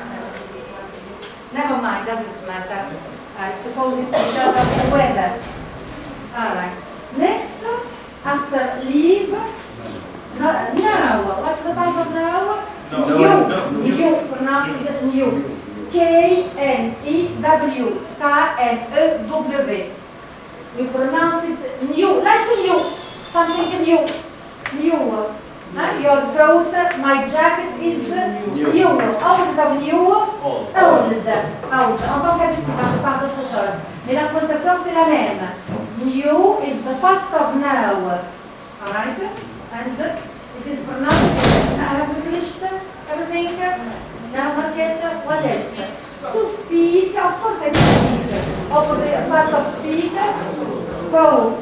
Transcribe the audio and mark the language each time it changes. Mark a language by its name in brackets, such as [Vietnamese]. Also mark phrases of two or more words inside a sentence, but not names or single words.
[English] Never mind, doesn't matter. I suppose it's because of the weather. Alright. Next, after leave, now. What's the past of now? New. Pronounce it new. K-N-E-W. K-N-E-W. You pronounce it new, like new. Something new. Your coat, my jacket is new. Opposite of new, old. [French] En tant qu'adjectif, je parle d'autre chose. Mais la prononciation, c'est la même. [English] New is the past of now. Alright? And it is pronounced. Have we finished everything? No, not yet. What else? To speak, of course I speak. Opposite, past of speak, spoke.